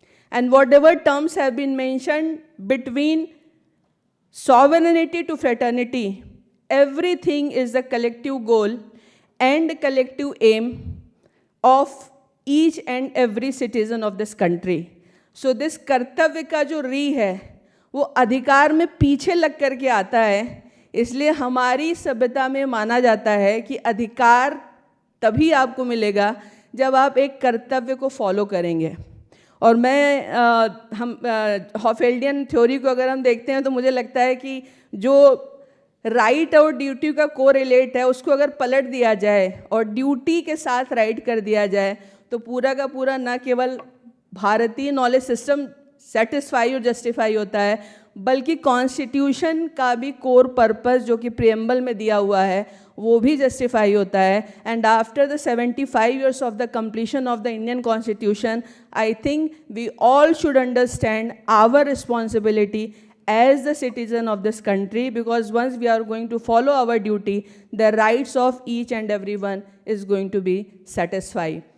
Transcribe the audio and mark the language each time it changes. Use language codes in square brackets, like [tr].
[en] And whatever terms have been mentioned between sovereignty to fraternity, everything is the collective goal and collective aim of each and every citizen of this country. So this [hi] कर्तव्य का जो री है वो अधिकार में पीछे लग करके आता है, इसलिए हमारी सभ्यता में माना जाता है कि अधिकार तभी आपको मिलेगा जब आप एक कर्तव्य को फॉलो करेंगे. और मैं हम हॉफेल्डियन थ्योरी को अगर हम देखते हैं तो मुझे लगता है कि जो राइट और ड्यूटी का कोरिलेट है उसको अगर पलट दिया जाए और ड्यूटी के साथ राइट कर दिया जाए तो पूरा का पूरा न केवल भारतीय नॉलेज सिस्टम सेटिस्फाई और जस्टिफाई होता है, बल्कि कॉन्स्टिट्यूशन का भी कोर पर्पस जो कि प्रियम्बल में दिया हुआ है वो भी जस्टिफाई होता है. [en] And after the 75 years of the completion of the Indian constitution, I think we all should understand our responsibility as the citizen of this country, because once we are going to follow our duty, the rights of each and everyone is going to be satisfied.